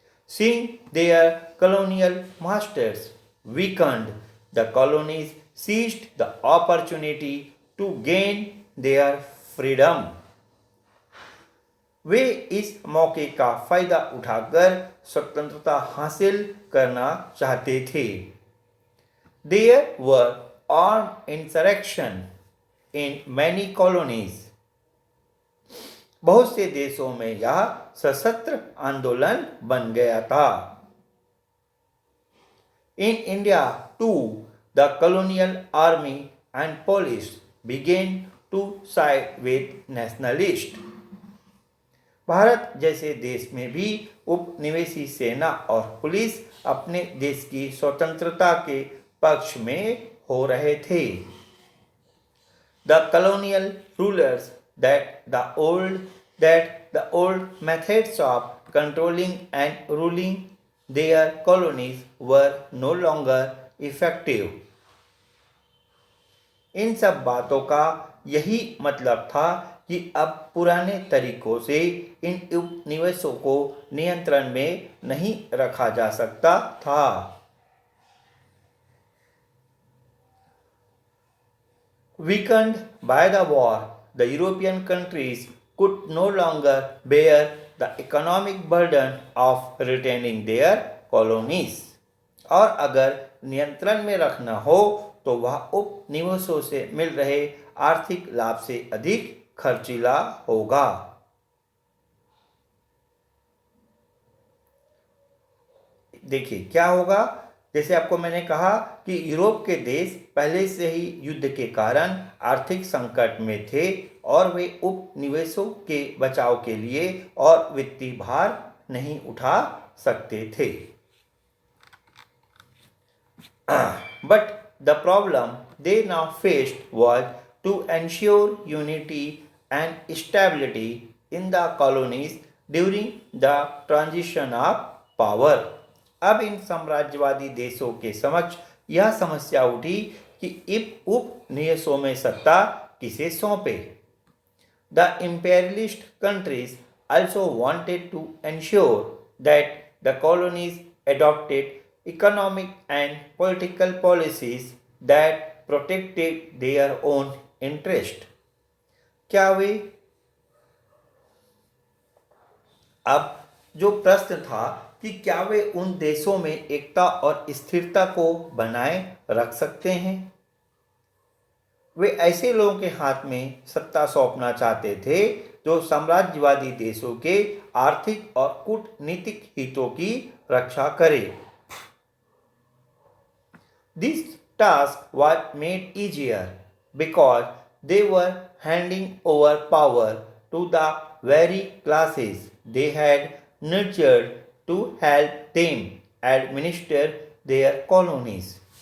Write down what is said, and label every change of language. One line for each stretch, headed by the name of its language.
English: Seeing their colonial masters weakened, the colonies seized the opportunity to gain their freedom.
Hindi: वे इस मौके का फायदा उठाकर स्वतंत्रता हासिल करना चाहते थे.
English: There were armed insurrection in many colonies.
Hindi: बहुत से देशों में यह सशस्त्र आंदोलन बन गया था.
English: In India too, the colonial army and police began to side with nationalists.
Hindi: Bharat जैसे देश में भी उपनिवेशी सेना और पुलिस अपने देश की स्वतंत्रता के पक्ष में हो रहे थे.
English: The colonial rulers that the old that the old methods of controlling and ruling their colonies were no longer effective.
Hindi: इन सब बातों का यही मतलब था कि अब पुराने तरीकों से इन उपनिवेशों को नियंत्रण में नहीं रखा जा सकता था.
English: Weakened by the war, the European countries could no longer bear the economic burden of retaining their colonies.
Hindi: और अगर नियंत्रण में रखना हो तो वह उपनिवेशों से मिल रहे आर्थिक लाभ से अधिक खर्चीला होगा. देखिए क्या होगा. जैसे आपको मैंने कहा कि यूरोप के देश पहले से ही युद्ध के कारण आर्थिक संकट में थे और वे उपनिवेशों के बचाव के लिए और वित्तीय भार नहीं उठा सकते थे.
English: But the problem they now faced was to ensure unity and stability in the colonies during the transition of power.
Hindi: अब इन साम्राज्यवादी देशों के समक्ष यह समस्या उठी कि उपनिवेशों में सत्ता किसे सौंपे.
English: The imperialist countries also wanted to ensure that the colonies adopted economic and political policies that protected their own interest.
Hindi: क्या वे अब जो प्रश्न था कि क्या वे उन देशों में एकता और स्थिरता को बनाए रख सकते हैं. वे ऐसे लोगों के हाथ में सत्ता सौंपना चाहते थे जो साम्राज्यवादी देशों के आर्थिक और कूटनीतिक हितों की रक्षा करे.
English: This task was made easier because they were handing over power to the very classes they had nurtured to help them administer their colonies.